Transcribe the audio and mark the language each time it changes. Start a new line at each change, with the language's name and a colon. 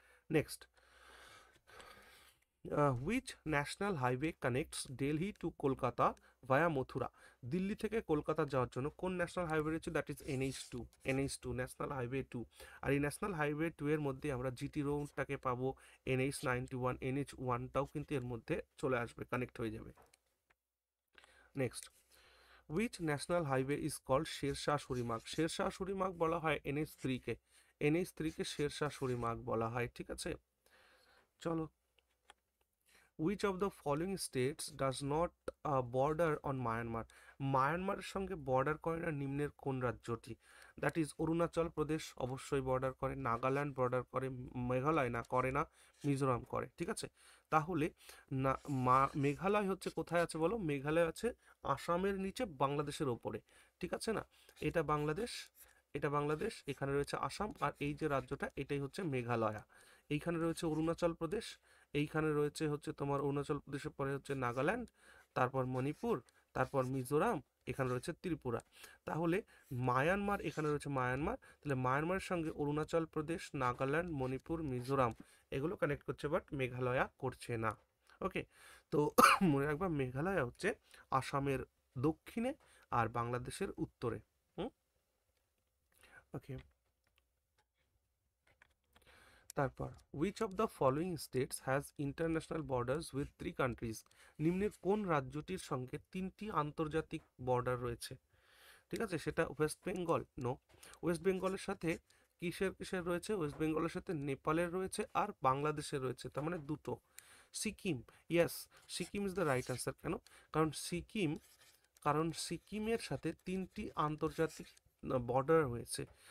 English: Next, which national highway connects Delhi to Kolkata via Mathura?
Bangla: Delhi থেকে কলকাতা যাওয়ার জন্য কোন ন্যাশনাল হাইওয়ে রয়েছে, that is NH2 national highway 2। আর এই ন্যাশনাল হাইওয়ে 2 এর মধ্যে আমরা জিটি রোডটাকে পাবো, NH91, NH1টাও কিন্তু এর মধ্যে চলে আসবে, কানেক্ট হয়ে যাবে।
English: Next, which national highway is called Sher Shah Suri Marg?
Bangla: Sher Shah সূরিমার্গ বলা হয় NH3 কে শেরশাহ সূরিমার্গ বলা হয়, ঠিক আছে। চলো,
English: which of the following states does not border on Myanmar?
Bangla: মায়ানমারের সঙ্গে বর্ডার করে না নিম্নের কোন রাজ্যটি, দ্যাট ইজ অরুণাচল প্রদেশ অবশ্যই বর্ডার করে, নাগাল্যান্ড বর্ডার করে, মেঘালয় না করে না, মিজোরাম করে, ঠিক আছে। তাহলে না, মেঘালয় হচ্ছে কোথায় আছে বলো, মেঘালয় আছে আসামের নিচে বাংলাদেশের ওপরে, ঠিক আছে না, এটা বাংলাদেশ, এটা বাংলাদেশ, এখানে রয়েছে আসাম, আর এই যে রাজ্যটা এটাই হচ্ছে মেঘালয়া। এইখানে রয়েছে অরুণাচল প্রদেশ, এইখানে রয়েছে হচ্ছে তোমার অরুণাচল প্রদেশের পরে হচ্ছে নাগাল্যান্ড, তারপর মণিপুর, তারপর মিজোরাম, এখানে রয়েছে ত্রিপুরা। তাহলে মায়ানমার, এখানে রয়েছে মায়ানমার, তাহলে মায়ানমারের সঙ্গে অরুণাচল প্রদেশ, নাগাল্যান্ড, মণিপুর, মিজোরাম এগুলো কানেক্ট করছে, বাট মেঘালয়া করছে না। ওকে, তো মনে রাখবা, মেঘালয়া হচ্ছে আসামের দক্ষিণে আর বাংলাদেশের উত্তরে। ওকে, তারপর,
English: which of the following states has international borders with 3 countries?
Bangla: নিম্নের কোন রাজ্যটির সঙ্গে 3টি আন্তর্জাতিক বর্ডার রয়েছে, ঠিক আছে। সেটা ওয়েস্ট বেঙ্গল, নো। ওয়েস্ট বেঙ্গলের সাথে কিসের কিসের রয়েছে, ওয়েস্ট বেঙ্গলের সাথে নেপালের রয়েছে আর বাংলাদেশের রয়েছে, তার মানে দুটো।
English: Sikkim, yes, Sikkim is the right answer.
Bangla: কেন? কারণ সিকিমের সাথে 3টি আন্তর্জাতিক বর্ডার হয়েছে।